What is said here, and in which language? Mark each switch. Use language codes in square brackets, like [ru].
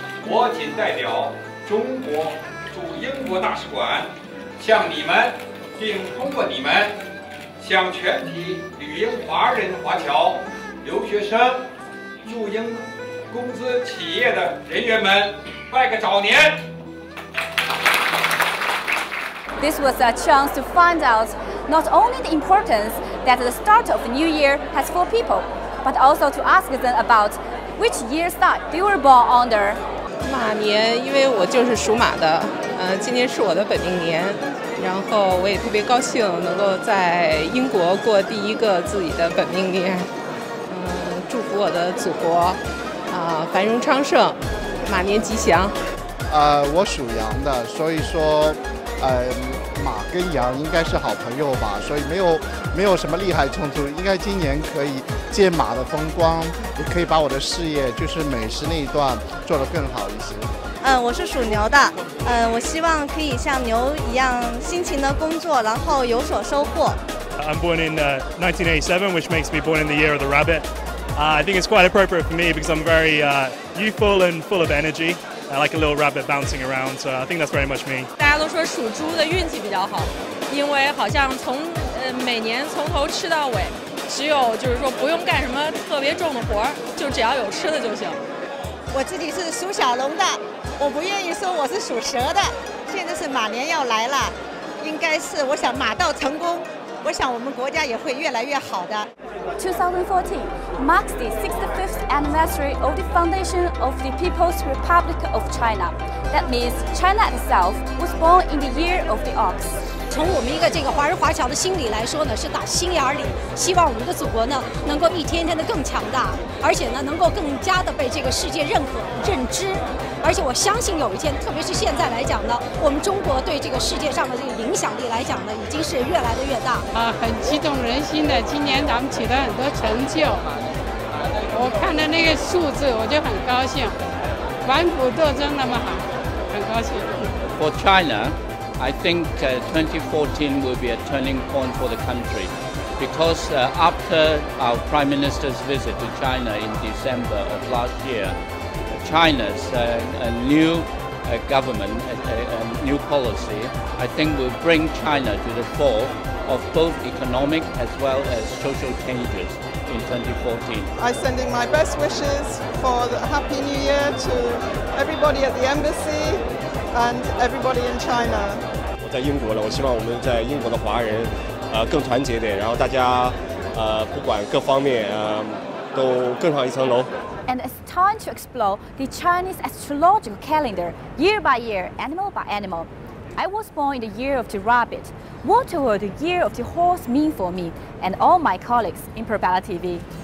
[zh] 我谨代表中国驻英国大使馆向你们，并通过你们向全体旅英华人华侨、留学生、驻英公司企业的人员们拜个早年。 [en] This was a chance to find out not only the importance that the start of the new year has for people, but also to ask them about which year start they were born under. [zh] 马年，因为我就是属马的，今年是我的本命年，然后我也特别高兴能够在英国过第一个自己的本命年，祝福我的祖国，繁荣昌盛，马年吉祥。我属羊的，所以说，马跟羊应该是好朋友吧，所以没有什么利害冲突，应该今年可以借马的风光，也可以把我的事业，就是美食那一段做得更好一些。我是属牛的，我希望可以像牛一样辛勤的工作，然后有所收获。 [en] I'm born in 1987, which makes me born in the year of the rabbit. I think it's quite appropriate for me because I'm very youthful and full of energy. I like a little rabbit bouncing around, so I think that's very much me. [zh] 大家都说属猪的运气比较好，因为好像每年从头吃到尾，只有就是说不用干什么特别重的活儿，就只要有吃的就行。我自己是属小龙的，我不愿意说我是属蛇的。现在是马年要来了，应该是我想马到成功，我想我们国家也会越来越好的。 [en] 2014 marks the 65th anniversary of the foundation of the People's Republic of China. That means China itself was born in the year of the ox. [zh] 从我们一个这个华人华侨的心理来说呢，是打心眼里希望我们的祖国呢能够一天天的更强大，而且呢能够更加的被这个世界认可、认知。而且我相信有一天，特别是现在来讲呢，我们中国对这个世界上的这个影响力来讲呢，已经是越来的越大。很激动人心的，今年咱们取得很多成就。我看到那个数字，我就很高兴，反腐斗争那么好，很高兴。 [en] For China, I think 2014 will be a turning point for the country because after our Prime Minister's visit to China in December of last year, China's new government, a new policy, I think will bring China to the fore of both economic as well as social changes in 2014. I'm sending my best wishes for the Happy New Year to everybody at the embassy and everybody in China. [zh] 我在英国了，我希望我们在英国的华人，更团结点，然后大家，不管各方面，都更上一层楼。 [en] And it's time to explore the Chinese astrological calendar, year by year, animal by animal. I was born in the year of the rabbit. What will the year of the horse mean for me and all my colleagues in Propeller TV?